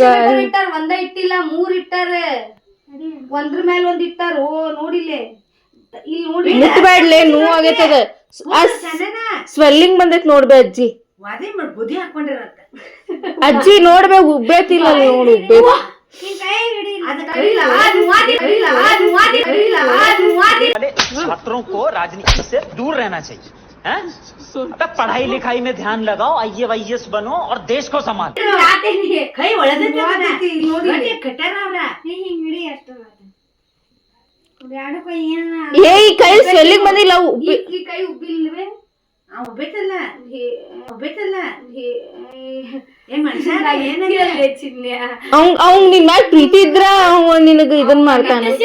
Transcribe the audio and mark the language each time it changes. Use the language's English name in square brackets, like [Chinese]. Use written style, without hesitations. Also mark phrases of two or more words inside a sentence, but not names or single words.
[Kannada] ಇಟ್ಟಾರ ಒಂದ ಇಟ್ಟಿಲ್ಲ 3 ಇಟ್ಟಾರೆ ಒಂದ್ರ ಮೇಲೆ ಒಂದ್ ಇಟ್ಟಾರ ನೋಡಿಲೆ ಇಲ್ಲಿ ನೋಡಿ ಮುಟ್ಬೇಡ್ಲೆ ನೋವು ಆಗೈತದ ಸ್ವೆಲ್ಲಿಂಗ್ ಬಂದೈತ್ ನೋಡ್ಬೇ ಅಜ್ಜಿ ಅಜ್ಜಿ ನೋಡ್ಬೇ ಉಬ್ಬೇತಿಲ್ಲ ನೋಡು ಉಬ್ಬೇ [Hindi] छात्रों को राजनीति से दूर रहना चाहिए हैं? अब पढ़ाई लिखाई में ध्यान लगाओ IAS बनो और देश को संभालो [Kannada] ಏ ಈ ಕೈ ಸ್ವೆಲ್ಲಿಂಗ್ ಬಂದಿಲ್ಲ ಈ ಕೈ ಉಬ್ಬಿಲ್ವೇ ಅವ್ನ್ ನಿನ್ ಮ್ಯಾಲ ಪ್ರೀತಿ ಇದ್ರ ಅವ ನಿನಗ ಇದನ್ ಮಾಡ್ತಾನ